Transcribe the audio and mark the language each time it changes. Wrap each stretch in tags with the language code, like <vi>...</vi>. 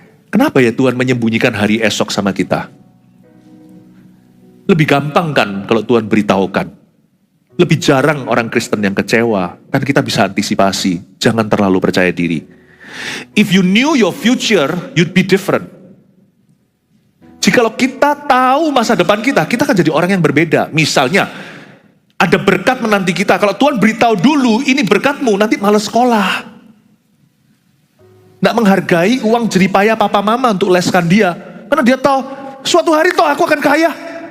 <id>Kenapa ya Tuhan menyembunyikan hari esok sama kita? Lebih gampang kan kalau Tuhan beritahukan. Lebih jarang orang Kristen yang kecewa. Kan kita bisa antisipasi. Jangan terlalu percaya diri.</id> <en>If you knew your future, you'd be different.</en> <id>Jikalau kita tahu masa depan kita akan jadi orang yang berbeda. Misalnya, ada berkat menanti kita. Kalau Tuhan beritahu dulu, ini berkatmu, nanti malas sekolah. Nggak menghargai uang jeripaya papa mama untuk leskan dia. Karena dia tahu, suatu hari toh aku akan kaya.</id>